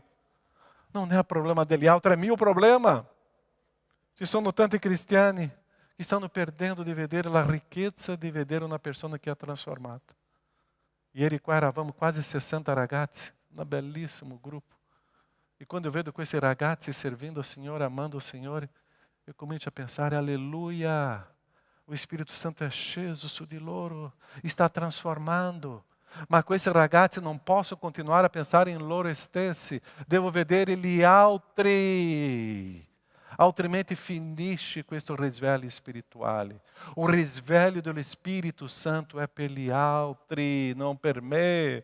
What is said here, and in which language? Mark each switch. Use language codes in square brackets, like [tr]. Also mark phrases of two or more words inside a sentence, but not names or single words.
[it] Non è il problema degli altri, è mio problema. Ci sono tanti cristiani che stanno perdendo di vedere la ricchezza di vedere una persona che ha trasformato. Ieri qua eravamo quasi 60 ragazzi, un bellissimo gruppo. E quando eu vedo questi ragazzi [pt] servindo ao Senhor, amando o Senhor, [it] eu comincio a pensare, [pt] aleluia, o Espírito Santo [it] è sceso su di loro, sta transformando. Ma questi ragazzi non posso continuare a pensare in loro stessi, devo vedere gli altri. Altrimenti finisce questo risveglio spirituale. O risveglio dello Spirito Santo è per gli altri, non per me.